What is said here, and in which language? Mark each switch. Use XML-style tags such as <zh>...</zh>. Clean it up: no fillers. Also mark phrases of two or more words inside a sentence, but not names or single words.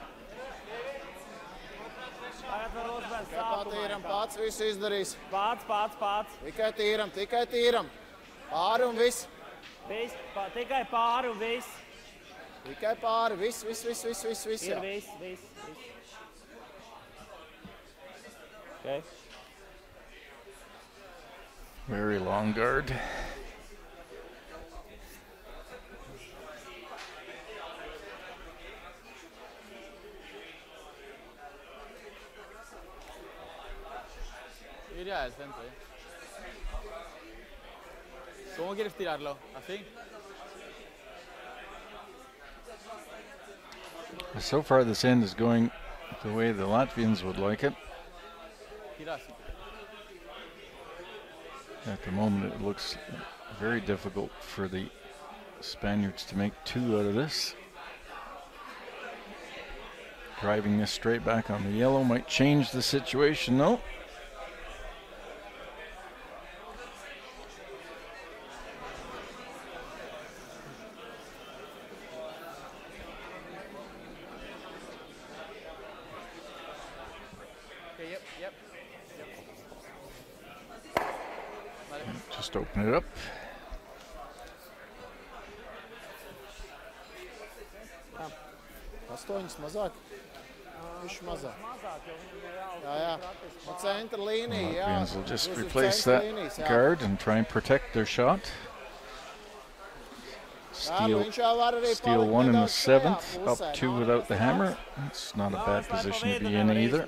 <lv>Tagad var uzbērt Tikai patīram, pats visu izdarīs. Pats. Tikai tīram. Pāri un viss. Viss, tikai pāri un viss. Tikai pāri, viss. Ir Jā. viss.</lv> <en>Okay. Very long guard.</en> <es>Iría al centro, ¿Cómo quieres tirarlo? ¿Así?</es> <en>So far, this end is going the way the Latvians would like it.</en> <es>Tira así.</es> <en>At the moment, it looks very difficult for the Spaniards to make 2 out of this. Driving this straight back on the yellow might change the situation, though. Okay, yep.</en> <es>Vale.</es> <en>Just open it up.</en> <lv>Astoņas mazāk. Viņš mazāk. Jā. Un centra līnija, jā.</lv> <en>Latvians will just</en> <lv>Uz</lv> <en>replace</en> <lv>centra</lv> <en>that</en> <lv>līnijas, jā.</lv> <en>guard and try and protect their shot.</en> <lv>Jā, viņš jau var arī</lv> <en>Steal</en> <lv>palikt</lv> <en>1 in the</en> <lv>nedaudz šajā</lv> <en>7th, up</en> <lv>pusē.</lv> <en>2 without the hammer. It's not a bad position to be in either.</en>